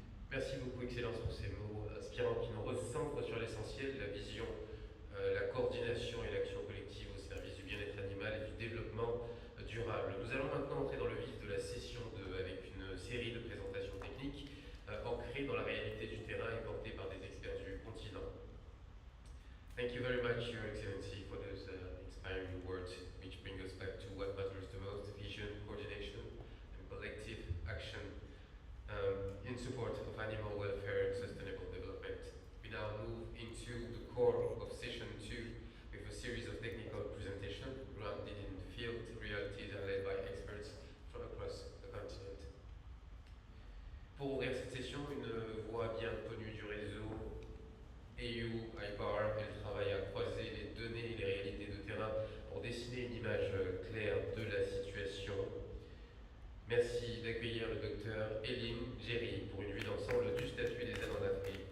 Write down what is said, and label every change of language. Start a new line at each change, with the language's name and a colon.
French: Merci beaucoup, Excellence, pour ces mots inspirants qui nous recentrent sur l'essentiel, la vision, la coordination et l'action collective au service du bien-être animal et du développement durable. Nous allons maintenant entrer dans le vif de la session 2 avec une série de présentations techniques ancrées dans la réalité du terrain et portées par des experts du continent.
English: Thank you very much, Your Excellency, for those inspiring words which bring us back to what matters the most: vision, coordination, and collective action in support of animal welfare and sustainable development. We now move into the core of session 2 with a series of technical presentations grounded in field realities and led by experts from across the continent.
French: Pour ouvrir cette session, une voix bien connue du réseau AU-IPAR, elle travaille à croiser les données et les réalités de terrain pour dessiner une image claire de la situation. Merci d'accueillir le docteur Eline Jerry pour une vue d'ensemble du statut des aides en Afrique.